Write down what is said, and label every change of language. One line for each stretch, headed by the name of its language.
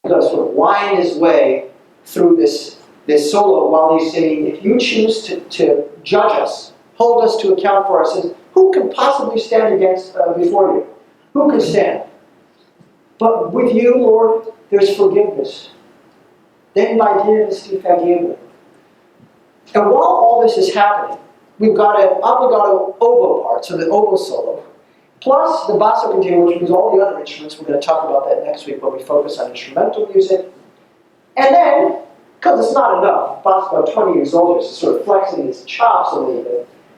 English: He's got to sort of wind his way through this solo while he's singing, if you choose to judge us, hold us to account for our sins, who can possibly stand before you? Who can stand? But with you, Lord, there's forgiveness.
German: Then by dir ist die Vergebung.
English: And while all this is happening, we've got an obligato oboe part, so the oboe solo, plus the basso continuo, which means all the other instruments. We're going to talk about that next week when we focus on instrumental music. And then, because it's not enough, Bach's about 20 years old, he's sort of flexing his chops a little bit.